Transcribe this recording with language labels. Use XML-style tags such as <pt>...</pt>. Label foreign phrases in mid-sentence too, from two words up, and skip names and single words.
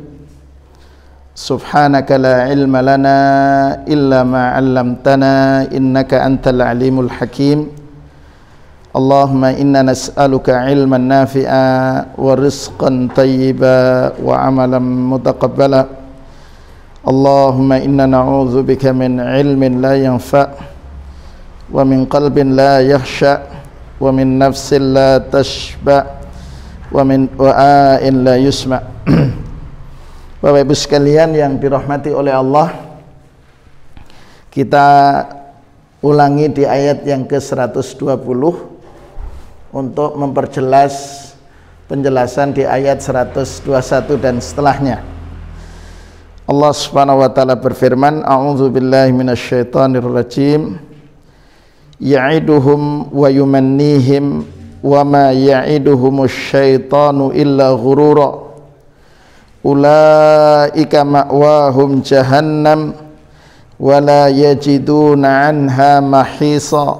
<ar>سبحانك لا علم لنا إلا ما علمتنا إنك أنت العليم الحكيم. اللهم إنا نسألك علما نافعا ورزقا طيبا وعملا متقبلا. اللهم إنا نعوذ بك من علم لا ينفع ومن قلب لا يخشع ومن نفس لا تشبع ومن دعاء لا يسمع'.</ar> <id>Bapak Ibu sekalian yang dirahmati oleh Allah, kita ulangi di ayat yang ke-120 untuk memperjelas penjelasan di ayat 121 dan setelahnya. Allah</id> <ar>سبحانه وتعالى</ar> <id>berfirman,</id> <ar>أعوذ بالله من الشيطان الرجيم. يعدهم ويمنيهم وما يعدهم الشيطان إلا غرورا. أولئك مأواهم جهنم ولا يجدون عنها محيصا.</ar>